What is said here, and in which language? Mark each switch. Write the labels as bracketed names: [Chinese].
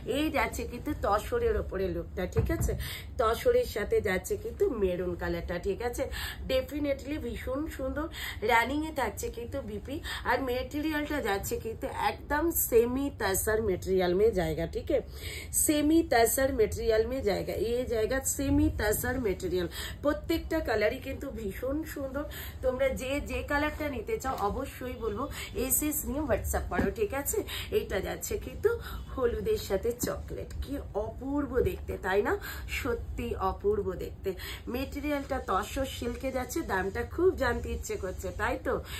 [Bangla] এই যাচ্ছে কিন্তু তসরের উপরে লুকটা, ঠিক আছে? তসরের সাথে যাচ্ছে কিন্তু মেরুন কালারটা, ঠিক আছে? ডেফিনেটলি ভীষণ সুন্দর। রানিং এ থাকছে কিন্তু বিপি, আর মেটেরিয়ালটা যাচ্ছে কিন্তু একদম [Hindi] सेमी तसर मटेरियल में जाएगा, ठीक है? सेमी तसर मटेरियल में जाएगा, ये जाएगा सेमी तसर मटेरियल। [Bangla] প্রত্যেকটা কালারই কিন্তু ভীষণ সুন্দর। তোমরা যে যে কালারটা নিতে চাও অবশ্যই বলবো এসএস নিয়ে হোয়াটসঅ্যাপ করো, ঠিক আছে? এটা যাচ্ছে কিন্তু হলুদের সাথে চকলেট, কি অপূর্ব দেখতে, তাই না? সত্যি অপূর্ব দেখতে। মেটেরিয়ালটা তসর সিল্কে যাচ্ছে, দামটা খুব জানতে ইচ্ছে করছে, তাই তো?